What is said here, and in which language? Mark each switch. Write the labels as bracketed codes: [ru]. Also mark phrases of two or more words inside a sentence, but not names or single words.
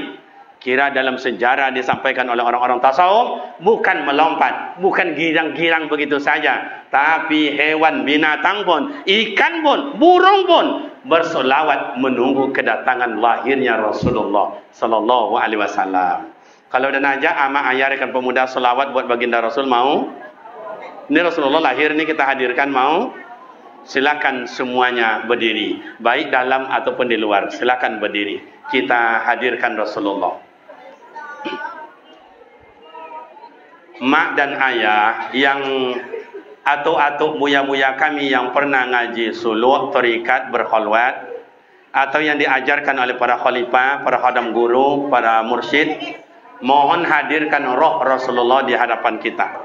[id] Kira dalam sejarah disampaikan oleh orang-orang tasawuf, bukan melompat, bukan girang-girang begitu saja, tapi hewan binatang pun, ikan pun, burung pun bersolawat menunggu kedatangan lahirnya Rasulullah [ar] صلى الله عليه وسلم. [id] Kalau dah najak amak ayah rekan pemuda solawat buat baginda Rasul, mau? Ini Rasulullah lahir ni kita hadirkan, mau? Silakan semuanya berdiri, baik dalam ataupun di luar, silakan berdiri. Kita hadirkan Rasulullah. Mak dan ayah yang atuk-atuk buya-buya kami yang pernah ngaji suluk, terikat, berkholwat, atau yang diajarkan oleh para khalifah, para khadam guru, para mursyid, Mohon hadirkan roh Rasulullah di hadapan kita.